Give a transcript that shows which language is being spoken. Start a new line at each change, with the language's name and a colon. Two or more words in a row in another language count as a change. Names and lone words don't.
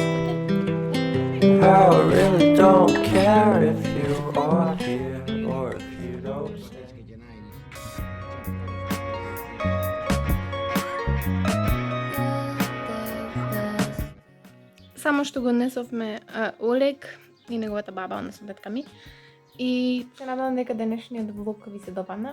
English: how I really don't care if you are here or if you don't stay.
Macedonian: Само што го несовме Олег и неговата баба, односно тетка ми. И се надевам дека денешниот влог ви се допадна.